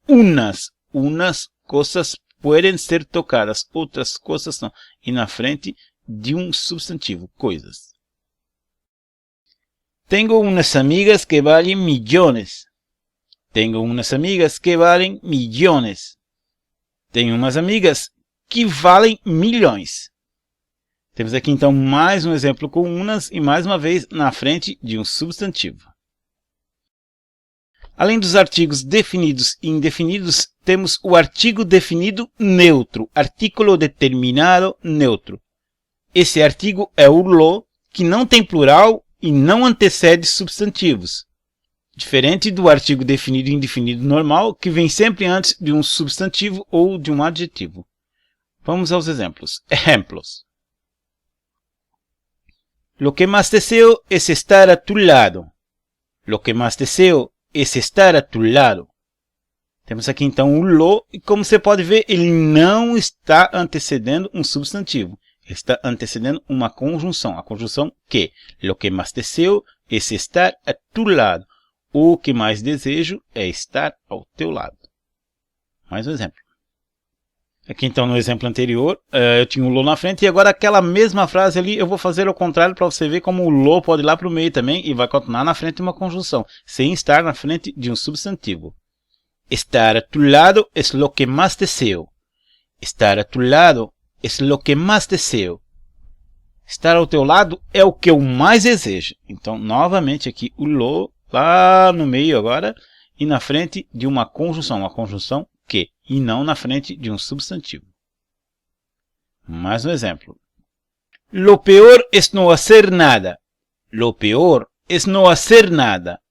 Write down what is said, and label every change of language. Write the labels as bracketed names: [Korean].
[Portuguese] Unas coisas podem ser tocadas, outras coisas não. E na frente de um substantivo, coisas. [Spanish] Tengo unas amigas que valen millones. Tengo unas amigas que valen millones. [Portuguese] Tenho umas amigas que valem milhões. Temos aqui então mais um exemplo com unas e mais uma vez na frente de um substantivo. Além dos artigos definidos e indefinidos, temos o artigo definido neutro, [Spanish] artículo determinado neutro. [Portuguese] Esse artigo é o lo, que não tem plural e não antecede substantivos. Diferente do artigo definido e indefinido normal, que vem sempre antes de um substantivo ou de um adjetivo. Vamos aos exemplos. [Spanish] Ejemplos. Lo que más deseo es estar a tu lado. Lo que más deseo es estar a tu lado. [Portuguese] Temos aqui então o lo, e como você pode ver, ele não está antecedendo um substantivo. Ele está antecedendo uma conjunção. A conjunção que. [Spanish] Lo que más deseo es estar a tu lado. [Portuguese] O que mais desejo é estar ao teu lado. Mais um exemplo. Aqui então no exemplo anterior, eu tinha o lo na frente e agora aquela mesma frase ali eu vou fazer ao contrário para você ver como o lo pode ir lá para o meio também e vai continuar na frente de uma conjunção, sem estar na frente de um substantivo. [Spanish] Estar a tu lado es lo que más deseo. Estar a tu lado es lo que más deseo. [Portuguese] Estar ao teu lado é o que eu mais desejo. Então, novamente aqui o lo lá no meio agora e na frente de uma conjunção que, e não na frente de um substantivo. Mais um exemplo. [Spanish] Lo peor es no hacer nada. Lo peor es no hacer nada.